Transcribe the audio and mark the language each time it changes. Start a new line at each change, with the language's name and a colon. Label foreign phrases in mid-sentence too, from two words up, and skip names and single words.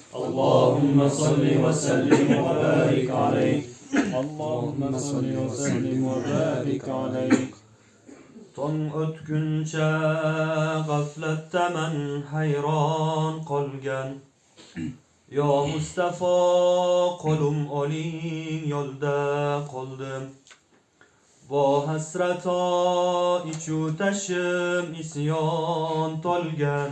Arabic: اللهم صل وسلم وبارك عليك. اللهم صل وسلم وبارك عليك.
Uzbek: Tong o'tguncha g'aflatda man hayron qolgan. Yo Mustafa qo'lim oling yo'lda qoldim. Vo hasrato ichu tashim isyon tolgan.